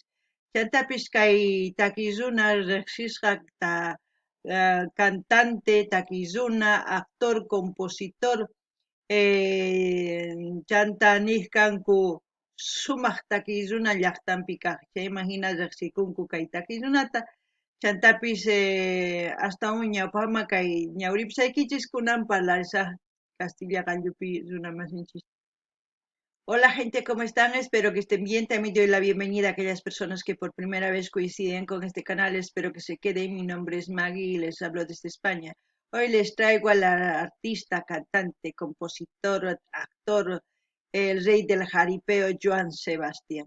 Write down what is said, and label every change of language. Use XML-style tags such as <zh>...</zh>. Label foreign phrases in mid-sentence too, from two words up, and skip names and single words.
<qu>Chantapis kay takiy runa riqsisqa cantante, takiy runa,</qu> <es>actor, compositor,</es> <qu>chanta niq kanku sumaq takiy runa llaqtanpi kaq. Chayman hina riqsikunku kay takiy runata. Chantapis hasta ñawpaqman kay ñawripusaykichis kunan parlarisaq Castilla Gallupi runa masinchis.</qu> <es>Hola gente, ¿cómo están? Espero que estén bien. También doy la bienvenida a aquellas personas que por primera vez coinciden con este canal. Espero que se queden. Mi nombre es Maggie y les hablo desde España. Hoy les traigo al artista, cantante, compositor, actor, el rey del jaripeo, Joan Sebastián.</es>